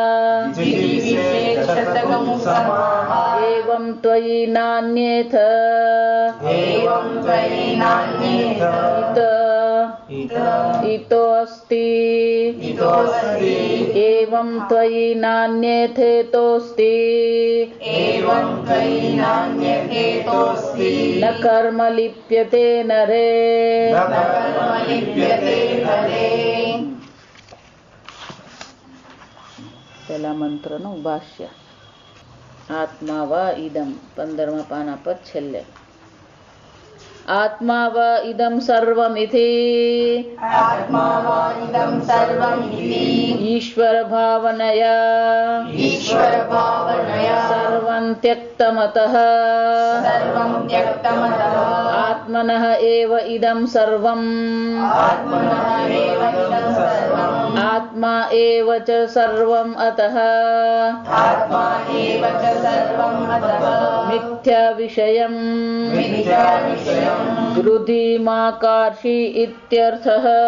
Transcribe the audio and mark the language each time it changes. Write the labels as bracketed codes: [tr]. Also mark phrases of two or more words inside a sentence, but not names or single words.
[sa] एवं त्वयि नान्येथ इतो अस्ति एवं त्वयि नान्यथेतोऽस्ति न कर्म लिप्यते नरे। [gu] પહેલા મંત્રનું ભાષ્ય. [sa] આત્મા વા ઇદમ [gu] 15મા પાના પર છેલ્લે. [sa] आत्मा व इदं सर्वमिति ईश्वर भावनया सर्वं त्यक्तमतः आत्मनः एव इदं सर्वम् आत्मा एव च सर्वम् अतः मिथ्या विषयम् गृधीमाकार्षि इत्यर्थः।